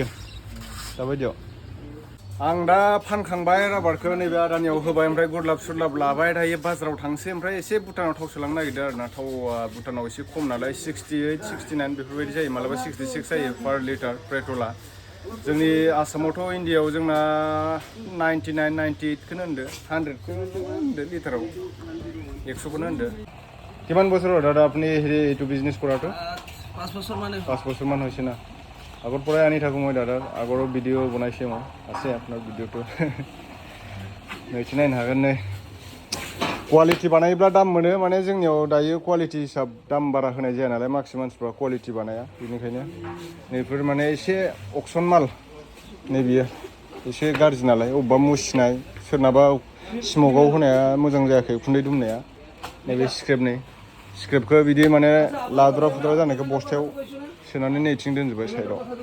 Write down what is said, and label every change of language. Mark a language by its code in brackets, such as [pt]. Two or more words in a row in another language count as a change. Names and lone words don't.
[brx] दाबायदियाव आं दा फानखांबाय राबारखौ नैबे आदानियाव होबाय ओमफ्राय गुरलाब सुरलाब लाबाय थायो बाजाराव थांसै ओमफ्राय एसे भुटानाव थाव सोलांनो नागिरदों आरोना थावआ भुटानाव एसे खम नालाय 68 69 बेफोरबायदि जायो मालाबा 66 जायो [en] per litre [brx] पेट्रला जोंनि आसामावथ' इन्डियायाव जोंना 99 98खौनो होनदो 100खौनो होनदो लिटाराव 100खौनो होनदो [as] কিমান বছৰ দাদা আপুনি এইটো বিজনেছ কৰাটো 5 বছৰ মানে 5 বছৰমান হৈছে না আগৰ পৰাই আনি থাকোঁ মই দাদাৰ আগৰো ভিডিঅ' বনাইছে মই আছে আপোনাৰ ভিডিঅ'টো [brx] नैथिं नायनो हागोन नै क्वालिटि बानायोब्ला दाम मोनो माने जोंनियाव दायो क्वालिटि हिसाब दाम बारा होनाय जाया नालाय माखासे मानसिफ्रा क्वालिटि बानाया बेनिखायनो नैफोर माने एसे अक्सन माल नैबियो एसे गाज्रि नालाय अबेबा मुसिनाय सोरनाबा स्मकआव होनाया मोजां जायाखै उखुन्दै दुमनाया नैबे स्क्रेपखौ बिदि माने लाद्रा फुद्रा जानायखौ बस्थायाव सोनानै नैथिं दोनजोब्बाय साइडआव